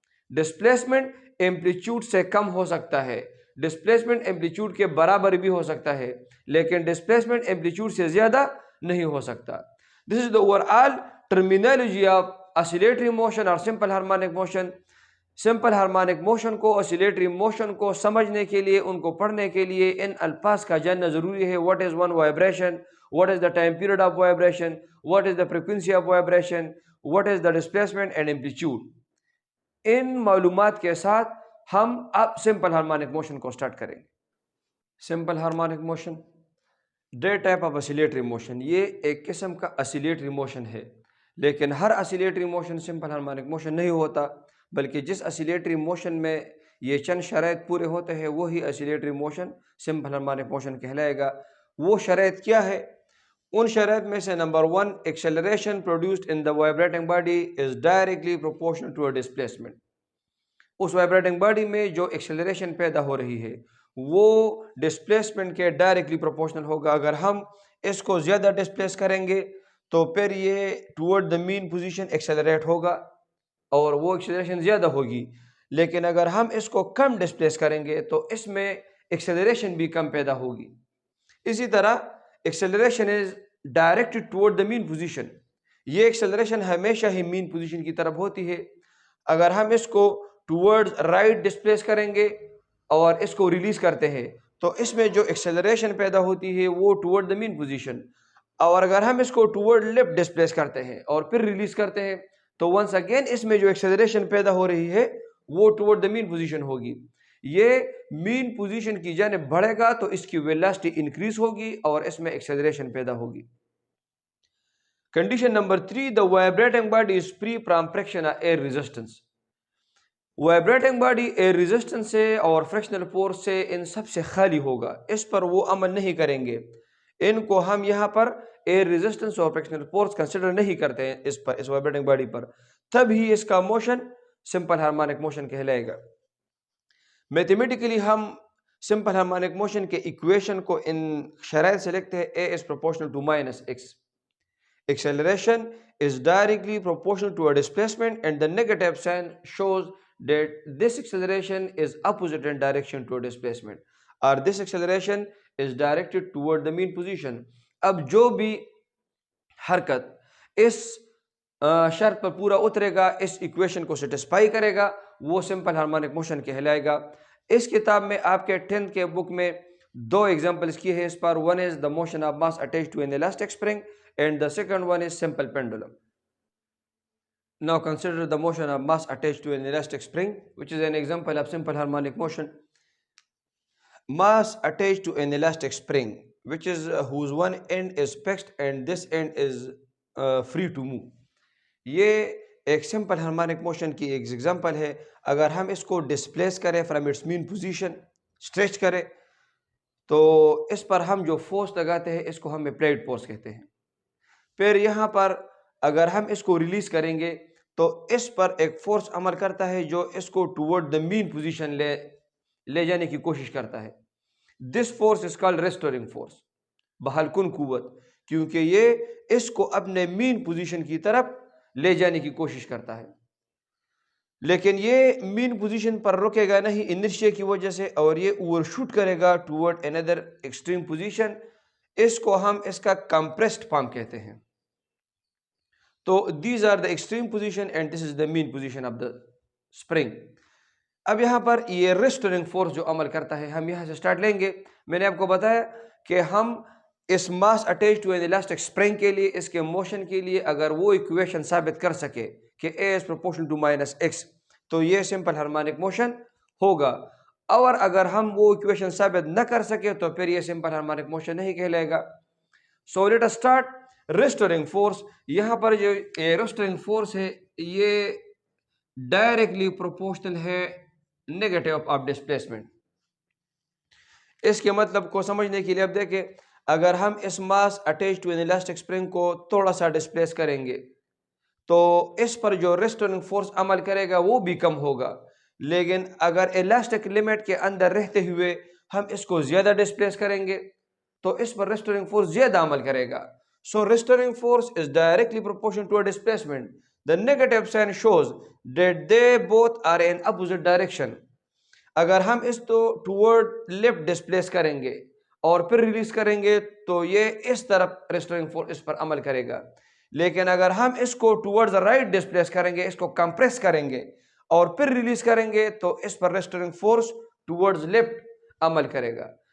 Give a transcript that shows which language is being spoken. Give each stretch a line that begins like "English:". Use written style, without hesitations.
Urdu: Displacement amplitude سے کم ہو سکتا ہے، ڈسپلیسمنٹ ایمپلیٹیوڈ کے برابر بھی ہو سکتا ہے، لیکن ڈسپلیسمنٹ ایمپلیٹیوڈ سے زیادہ نہیں ہو سکتا.
English: This is the overall terminology of oscillatory motion اور simple harmonic motion.
Urdu: Simple harmonic motion کو، اسیلیٹری موشن کو سمجھنے کے لیے، ان کو پڑھنے کے لیے ان الفاظ کا جاننا ضروری ہے.
English: What is one vibration, what is the time period of vibration, what is the frequency of vibration, what is the displacement and amplitude.
Urdu: ان معلومات کے ساتھ ہم اب سمپل ہارمونک موشن کو سٹارٹ کریں گے.
English: simple harmonic motion the type of oscillatory motion,
Urdu: یہ ایک قسم کا اسیلیٹری موشن ہے، لیکن ہر اسیلیٹری موشن سمپل ہارمونک موشن نہیں ہوتا، بلکہ جس اسیلیٹری موشن میں یہ چند شرائط پورے ہوتے ہیں وہی اسیلیٹری موشن سمپل ہارمونک موشن کہلائے گا. وہ شرائط کیا ہے؟ ان شرائط میں سے number 1
English: Acceleration produced in the vibrating body is directly proportional to displacement.
Urdu: اس vibrating body میں جو ایکسیلریشن پیدا ہو رہی ہے وہ ڈسپلیسمنٹ کے ڈائریکٹلی پروپورشنل ہوگا. اگر ہم اس کو زیادہ ڈسپلیس کریں گے تو پھر یہ toward the main position accelerate ہوگا اور وہ ایکسیلریشن زیادہ ہوگی. لیکن اگر ہم اس کو کم ڈسپلیس کریں گے تو اس میں ایکسیلریشن بھی کم پیدا ہوگی. اسی طرح
English: Acceleration is directed toward the mean position.
Urdu: یہ ایکسیلریشن ہمیشہ ہی مین پوزیشن کی طرف ہوتی ہے. اگر ہم اس کو ٹورڈ رائٹ ڈسپلیس کریں گے اور اس کو ریلیز کرتے ہیں تو اس میں جو ایکسیلریشن پیدا ہوتی ہے وہ ٹورڈ دا مین پوزیشن. اور اگر ہم اس کو ٹورڈ لیفٹ ڈسپلیس کرتے ہیں اور پھر ریلیز کرتے ہیں تو
English: once again
Urdu: اس میں جو ایکسیلریشن پیدا ہو رہی ہے وہ ٹورڈ دا مین پوزیشن ہوگی. یہ مین پوزیشن کی جانب بڑھے گا تو اس کی ویلاسٹی انکریز ہوگی اور اس میں ایکسیلریشن پیدا ہوگی.
English: Condition number 3 the vibrating body is free from friction or air resistance.
Urdu: Vibrating body year resistance سے اور فریکشنل فورس سے ان سب سے خالی ہوگا. اس پر وہ عمل نہیں کریں گے. ان کو ہم یہاں پر ایئر ریزسٹنس اور فریکشنل فورس کنسیڈر نہیں کرتے ہیں اس وائبریٹنگ باڈی پر. تب ہی اس کا موشن سمپل ہارمونک موشن کہلائے گا. میتھمیٹیکلی ہم سمپل ہارمونک موشن کے ایکویشن کو ان شرائط سے لکھتے ہیں.
English: A is proportional to minus x. Acceleration is directly proportional to a displacement and the negative sign shows that this acceleration is opposite in direction to a displacement or this acceleration is directed toward the mean position.
Urdu: اب جو بھی حرکت اس شرط پر پورا اترے گا اس equation کو satisfy کرے گا وہ سمپل ہارمونک موشن کہلائے گا. اس کتاب میں آپ کے 10th کے بک میں 2 ایگزامپلس کی ہے اس پر.
English: One is the motion of mass attach to an elastic spring and the second one is simple pendulum. Now consider the motion of mass attached to an elastic spring, which is an example of simple harmonic motion. Mass attached to an elastic spring, which is whose one end is fixed and this end is free to move.
Urdu: یہ ایک simple harmonic motion کی ایک example ہے. اگر ہم اس کو displace کریں
English: from its mean position
Urdu: stretch کریں تو اس پر ہم جو فورس لگاتے ہیں اس کو ہم اپلائڈ فورس کہتے ہیں. پھر یہاں پر اگر ہم اس کو ریلیز کریں گے تو اس پر ایک فورس عمل کرتا ہے جو اس کو ٹورڈ دا مین پوزیشن لے جانے کی کوشش کرتا ہے.
English: this force is called restoring force,
Urdu: بحال کن قوت، کیونکہ یہ اس کو اپنے مین پوزیشن کی طرف لے جانے کی کوشش کرتا ہے. لیکن یہ مین پوزیشن پر رکے گا نہیں انرشیا کی وجہ سے اور یہ اوور شوٹ کرے گا ٹورڈ اندر ایکسٹریم پوزیشن. اس کو ہم اس کا کمپریسڈ فارم کہتے ہیں.
English: تو these are the extreme position and this is the mean position of the spring.
Urdu: اب یہاں پر یہ ریسٹورنگ فورس جو عمل کرتا ہے ہم یہاں سے سٹارٹ لیں گے. میں نے آپ کو بتایا کہ ہم اس ماس attach to N elastic spring کے لیے اس کے موشن کے لیے اگر وہ ایکویشن ثابت کر سکے کہ
English: A is proportional to minus x
Urdu: تو یہ سمپل ہارمونک موشن ہوگا. اور اگر ہم وہ ایکویشن ثابت نہ کر سکے تو پھر یہ سمپل ہارمونک موشن نہیں کہلائے گا.
English: So let us start.
Urdu: Restoring force, یہاں پر جو ریسٹورنگ فورس ہے یہ ڈائریکٹلی پروپورشنل ہے نیگیٹو آف ڈسپلیسمنٹ. اس کے مطلب کو سمجھنے کے لیے اب دیکھیں اگر ہم اس ماس attach to N elastic spring کو تھوڑا سا ڈسپلیس کریں گے تو اس پر جو ریسٹورنگ فورس عمل کرے گا وہ بھی کم ہوگا. لیکن اگر الاسٹک لمٹ کے اندر رہتے ہوئے ہم اس کو زیادہ ڈسپلیس کریں گے تو اس پر ریسٹورنگ فورس زیادہ عمل کرے گا.
English: So restoring force is directly proportional to a displacement. The negative sign shows that they both are in opposite direction.
Urdu: اگر ہم اس کو toward left displace کریں گے اور پھر ریلیز کریں گے تو یہ اس طرف restoring force اس پر عمل کرے گا. لیکن اگر ہم اس کو
English: towards the right
Urdu: displace کریں گے، اس کو compress کریں گے اور پھر ریلیز کریں گے تو اس پر restoring force towards left عمل کرے گا.